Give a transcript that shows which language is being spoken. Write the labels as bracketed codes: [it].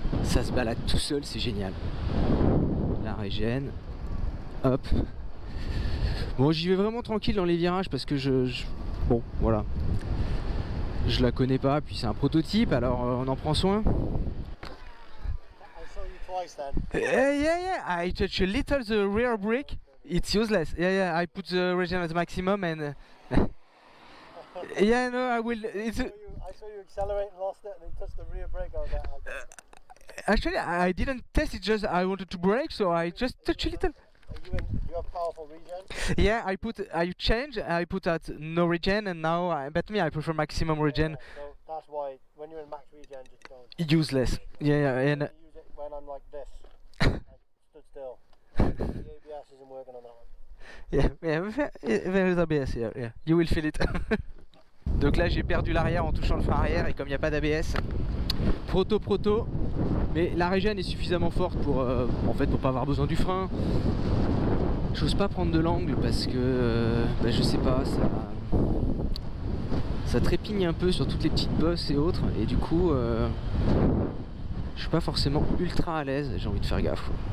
[fr] Ça se balade tout seul, c'est génial. La régène, hop. Bon, j'y vais vraiment tranquille dans les virages parce que bon, voilà. Je la connais pas, puis c'est un prototype, alors on en prend soin. [en] I saw you twice then. Yeah, I touch a little the rear brake. It's useless. Yeah, I put the regen at maximum and. Yeah, no, I will. I saw you accelerate and lost it, and then touched the rear brake. I was like, Actually, I didn't test it. Just I wanted to brake, so I just touch a little. do you have powerful regen? Yeah, I put at no regen, and now, but me, I prefer maximum regen. So that's why when you're in max regen, just don't. Useless. Yeah, and. I use it when I'm like this. I stood still. The ABS isn't working on that one. Yeah, there is ABS here. Yeah, you will feel it. [fr] Donc là, j'ai perdu l'arrière en touchant le frein arrière, et comme il n'y a pas d'ABS, proto. Mais la régène est suffisamment forte pour, en fait, pour pas avoir besoin du frein. J'ose pas prendre de l'angle parce que, bah, je sais pas, ça trépigne un peu sur toutes les petites bosses et autres, et du coup, je suis pas forcément ultra à l'aise. J'ai envie de faire gaffe.